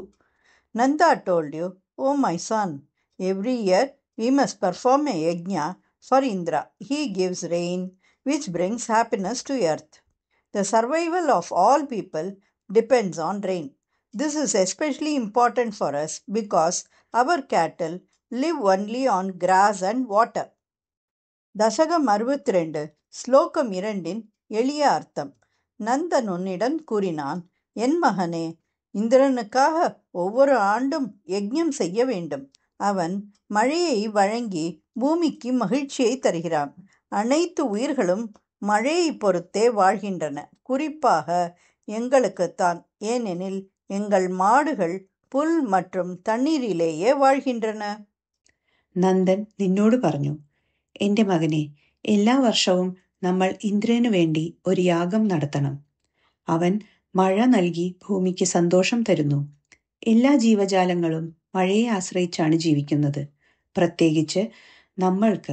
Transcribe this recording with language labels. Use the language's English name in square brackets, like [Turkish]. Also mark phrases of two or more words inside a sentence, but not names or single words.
[English] Nanda told you, "O my son, every year we must perform a yajna for Indra. He gives rain, which brings happiness to earth. The survival of all people depends on rain. This is especially important for us because our cattle live only on grass and water." [Tamil] தசகம் 62 ஸ்லோகம் 2 எளிய அர்த்தம். நந்தன் உன்னிடம் கூறினான், என் மகனே, இந்திரனுக்காக ஒவ்வொரு ஆண்டும் யஜ்ஞம் செய்ய வேண்டும். அவன் மழையை வழங்கி பூமிக்கு மகிழ்ச்சியை தருகிறான். அனைத்து உயிர்களும் மழையை பொறுத்தே வாழ்கின்றன, குறிப்பாக எங்களுக்குத்தான். ஏனெனில் எங்கள் மாடுகள் புல் மற்றும் தண்ணீரிலேயே வாழ்கின்றன. [Malayalam] നന്ദൻ നിന്നോട് പറഞ്ഞു, എന്റെ മകനെ, എല്ലാ വർഷവും നമ്മൾ ഇന്ദ്രനു വേണ്ടി ഒരു യാഗം നടത്തണം. അവൻ മഴ നൽകി ഭൂമിക്ക് സന്തോഷം തരുന്നു. എല്ലാ ജീവജാലങ്ങളും മഴയെ ആശ്രയിച്ചാണ് ജീവിക്കുന്നത്, പ്രത്യേകിച്ച് നമ്മൾക്ക്.